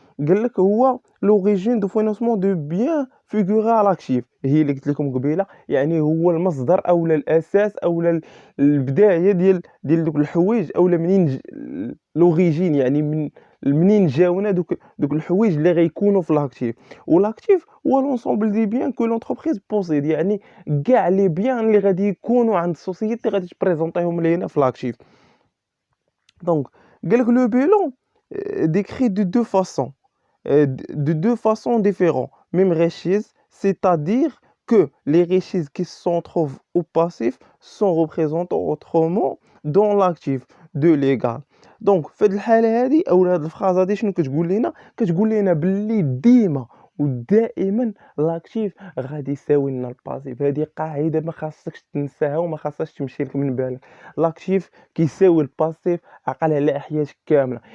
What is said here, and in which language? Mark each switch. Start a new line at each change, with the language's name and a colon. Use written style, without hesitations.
Arabic: قال لك هو لوريجين دو فينانسمون دو بيان فيغوري على لاكتيف، هي اللي قلت لكم قبيله، يعني هو المصدر اولا الاساس اولا البدايه ديال دوك الحوايج، اولا منين لوريجين يعني منين جاونا دوك الحوايج اللي غيكونوا في لاكتيف. ولاكتيف هو لونسومبل دي بيان كو لونتربريز بوسيد، يعني كاع لي بيان اللي غادي يكونوا عند السوسيتي غادي تبريزونطيهم لينا في لاكتيف. دونك قال لك
French: لو بيلون décrit de deux façons, de deux façons différentes, même richesse, c'est-à-dire que les richesses qui se trouvent au passif sont représentées autrement dans l'actif de l'égal.
Arabic: Donc في هذه الحالة هذه أو هذه الفرازة هذه شنو كتقول لنا؟ كتقول لنا باللي ديما ودائما لاكتيف غادي يساوي لنا الباسيف. هذه قاعدة ما خاصكش تنساها وما خاصهاش تمشي لك من بالك. لاكتيف كيساوي الباسيف عقل على حياتك كاملة.